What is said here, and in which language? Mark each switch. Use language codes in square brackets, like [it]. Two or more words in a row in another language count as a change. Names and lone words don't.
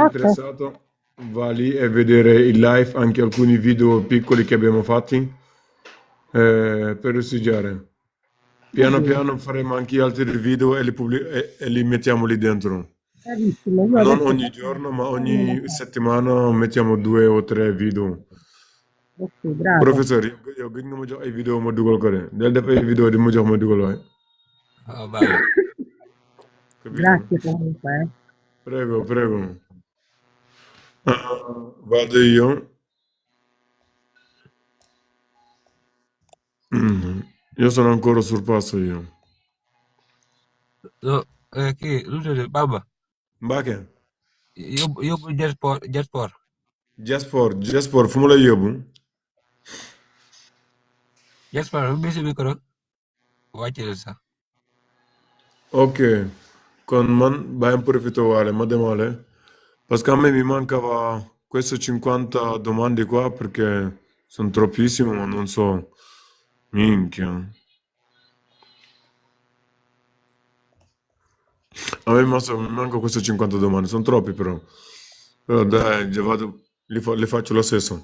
[it] interessato va lì e vedere il live, anche alcuni video piccoli che abbiamo fatti per ossiggiare. Piano piano faremo anche altri video e li mettiamo lì dentro. Bravissimo. Io Non adesso ogni giorno, ma ogni settimana mettiamo 2 o 3 video Ok, bravo. [wo] Professeur yow gëj nga ma jox ay vidéo ma dugal ko de del def ay vidéo di ma jox ma dugal waaye. [it] Bye. Capito? Grazie comunque. Prego, prego. Vado io. Io sono ancora sul passo io. No, [wo] kii lu mu tudd Bamba. Mbacke. yóbbu Jetsport. Jetsport fu mu lay yóbbu. Jetsport bu bisi micro wàcce sax. [it] Ok, con [wo] man bàyyi profito waale ma demale [fr] parce que [it] a me mi mancava queste 50 domande qua perché sono troppissime ma non so, minchia. A me manca queste 50 domande, sono troppi però. Però dai, già vado, le faccio lo stesso.